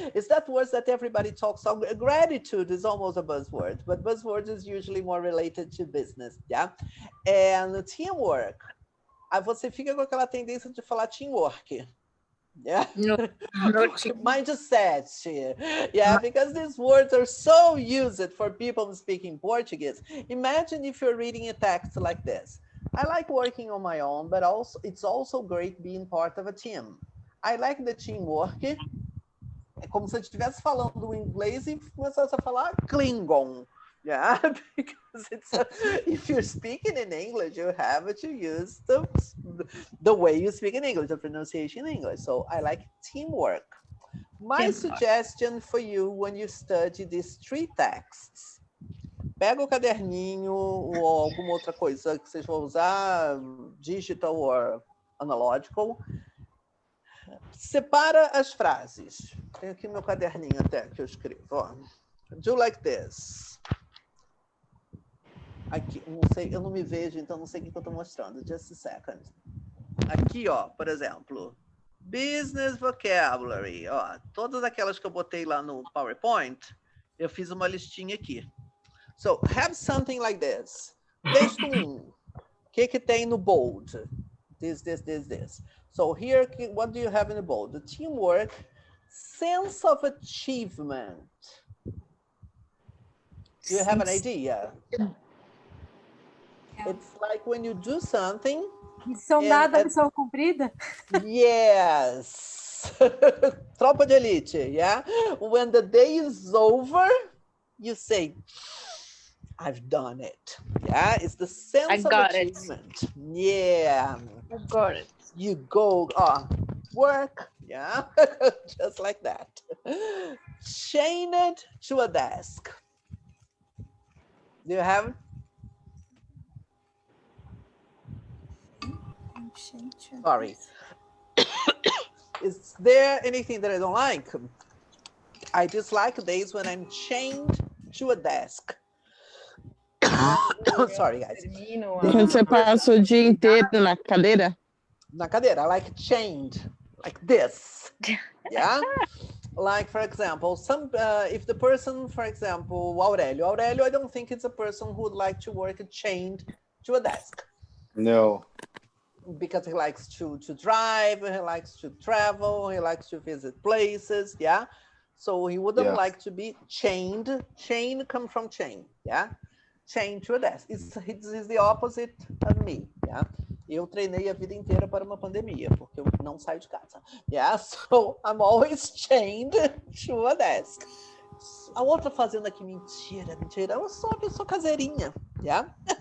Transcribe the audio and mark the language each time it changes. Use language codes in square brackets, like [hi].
[en] It's that word that everybody talks about. Gratitude is almost a buzzword, but buzzword is usually more related to business. Yeah, and teamwork. [pt] Aí você fica com aquela tendência de falar teamwork. [en] Yeah, mindset. Yeah, because these words are so used for people speaking Portuguese. Imagine if you're reading a text like this. I like working on my own, but also it's also great being part of a team. I like the teamwork. [pt] É como se eu estivesse falando inglês e começasse a falar Klingon. [en] Yeah, because if you're speaking in English, you have to use the way you speak in English, the pronunciation in English. So I like teamwork. My suggestion for you when you study these 3 texts, [pt] pega o caderninho ou alguma outra coisa que vocês vão usar, digital or analogical, separa as frases. Tem aqui meu caderninho até que eu escrevo. Ó. [en] Do like this. [pt] Aqui, não sei, eu não me vejo, então não sei o que eu estou mostrando. [en] Just a second. [pt] Aqui, ó, por exemplo, business vocabulary. Ó, todas aquelas que eu botei lá no PowerPoint, eu fiz uma listinha aqui. [en] So, have something like this. [pt] Texto 1. O que tem no bold? [en] This. So here, what do you have in the bold? The teamwork, sense of achievement. Do you have an idea? It's like when you do something. [pt] Missão dada, missão cumprida. [en] Yes. Tropa de elite, yeah? When the day is over, you say, I've done it. Yeah, it's the sense of achievement. Yeah. I got it. You go, work, yeah, just like that. Chain it to a desk. Do you have it? Sorry. Is there anything that I don't like? I dislike days when I'm chained to a desk. Sorry, guys. [pt] Quando você passa o dia inteiro na cadeira? Na cadeira, [en] I like chained, like this. Yeah? Like, for example, if the person, for example, Aurelio, I don't think it's a person who would like to work chained to a desk. No. Because he likes to drive, he likes to travel, he likes to visit places, yeah? So he wouldn't like to be chained. Chain comes from chain, yeah? Chained to a desk. It's the opposite of me, yeah? [pt] Eu treinei a vida inteira para uma pandemia, porque eu não saio de casa. [en] Yeah, so I'm always chained to a desk. [pt] A outra fazenda aqui, mentira. Eu sou uma pessoa caseirinha, yeah?